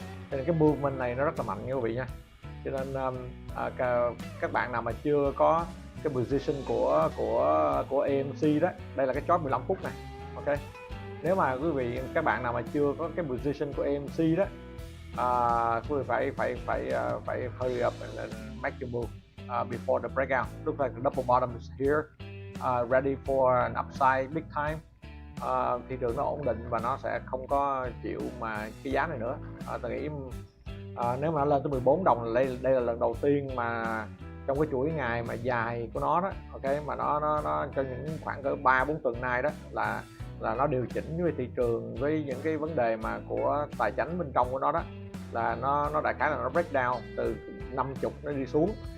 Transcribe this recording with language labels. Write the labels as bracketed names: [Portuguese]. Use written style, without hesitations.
[Vietnamese] Cho nên cái movement này nó rất là mạnh nha quý vị nha. Cho nên các bạn nào mà chưa có cái position của AMC đó, đây là cái chart 15 phút này. Ok. Nếu mà quý vị các bạn nào mà chưa có cái position của AMC đó, quý vị phải [English] hurry up and make your move before the breakout. Looks like the double bottom is here, ready for an upside big time. [Vietnamese] Thị trường nó ổn định và nó sẽ không có chịu mà cái giá này nữa. Tôi nghĩ nếu mà nó lên tới 14 đồng là đây là lần đầu tiên mà trong cái chuỗi ngày mà dài của nó đó, ok, mà nó cho những khoảng cỡ 3-4 tuần nay đó là nó điều chỉnh với thị trường, với những cái vấn đề mà của tài chính bên trong của nó đó, là nó đại khái là nó break down từ 50 nó đi xuống.